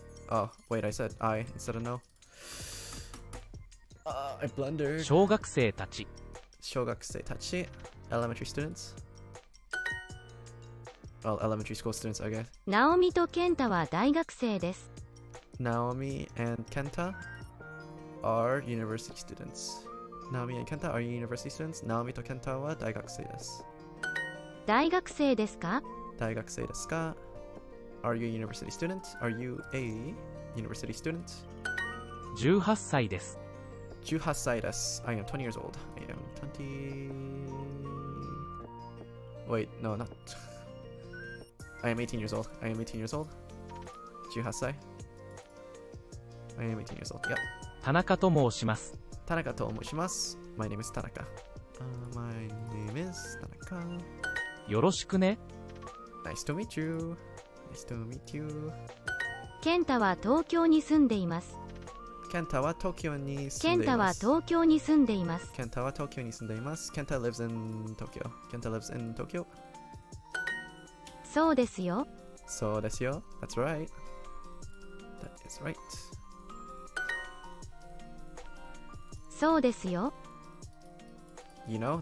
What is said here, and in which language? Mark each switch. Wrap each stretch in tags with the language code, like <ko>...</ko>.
<en>Oh, wait, I said I instead of no. I blundered.</en> <ja>小学生たち。小学生たち</ja> <en>elementary students. Well, elementary school students, I guess.</en> <ja>ナオミとケンタは大学生です。</ja> <en>Naomi and Kenta are university students. Naomi and Kenta are university students.</en> <ja>Naomi と Kenta は大学生です。大学生ですか？大学生ですか？</ja> <en>Are you a university student? Are you a university student?</en> <ja>18歳です。 18歳です。</ja> <en>I am 20 years old. I am 20... Wait, no, not... I am 18 years old. I am 18 years old. 18歳 I am 18 years old. Yep.</en> <ja>田中と申します。田中と申します。</ja> <en>My name is Tanaka. My name is Tanaka.</en> <ja>よろしくね。</ja> <en>Nice to meet you. Nice to meet you.</en> <ja>ケンタは東京に住んでいます。ケンタは東京に住ケンタはんでいます。東京に住んでいます。ケンタは東京に住んでいます。</ja> <en>ケンタ lives in Tokyo. ケンタ lives in Tokyo.</en> <ja>そうですよ。そうですよ。</ja> <en>That's right. That is right.</en> <ja>そうですよ。</ja> <en>You know?</en>